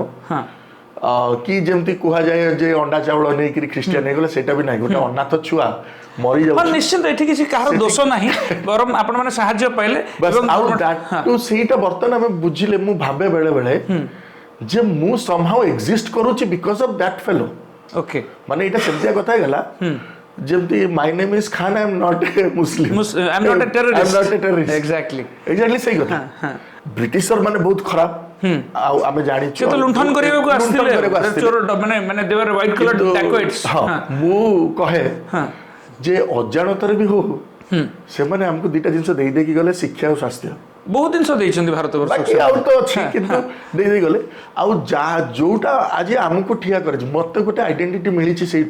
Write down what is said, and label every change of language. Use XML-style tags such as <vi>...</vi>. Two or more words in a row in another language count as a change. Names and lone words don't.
<or>ହଁ କି ଯେମିତି କୁହାଯାଏ ଯେ ଅଣ୍ଡା ଚାଉଳ ନେଇକିରି ଖ୍ରୀଷ୍ଟିଆନ ହେଇଗଲେ ସେଟା ବି ନାହିଁ ଗୋଟେ ଅନାଥ ଛୁଆ ହଁ ମରିଯାଉଛି ନିଶ୍ଚିନ୍ତ ଏଠି କିଛି କାହାର ଦୋଷ ନାହିଁ ବରଂ ଆପଣମାନେ ସାହାଯ୍ୟ ପାଇଲେ ଆଉ ସେଇଟା ବର୍ତ୍ତମାନ ଆମେ ବୁଝିଲେ ମୁଁ ଭାବେ ବେଳେ ବେଳେ ଯେ ମୁଁ</or> <en>somehow exist</en> <or>କରୁଛି</or> <en>because of that fellow</en> <or>ଓକେ ମାନେ ଏଇଟା ସେମିତିଆ କଥା ହେଇଗଲା ଯେମିତି</or> <en>my name is Khan I am not a Muslim I am not a terrorist I am not a terrorist exactly</en> <or>ସେଇ କଥା ବ୍ରିଟିଶର ମାନେ ବହୁତ ଖରାପ ଆଉ ଆମେ ଜାଣିଛୁ ସେ ତ ଲୁଣ୍ଠନ କରିବାକୁ ଆସିଥିଲେ ଚୋର ମାନେ</or> <en>they were white colored dacoits</en> <or>ମୁଁ କହେ ଯେ ଅଜାଣତରେ ବି ହଉ ସେମାନେ ଆମକୁ ଦିଟା ଜିନିଷ ଦେଇ ଦେଇକି ଗଲେ ଶିକ୍ଷା ଆଉ ସ୍ୱାସ୍ଥ୍ୟ ବହୁତ ଜିନିଷ ଦେଇଛନ୍ତି ଭାରତ ବାକି ଆଉ ତ ଅଛି କିନ୍ତୁ ଦେଇ ଗଲେ ଆଉ ଯୋଉଟା ଆଜି ଆମକୁ ଠିଆ କରିଛି ମତେ ଗୋଟେ ଆଇଡେଣ୍ଟିଟି ମିଳିଛି ସେଇଠୁ</or>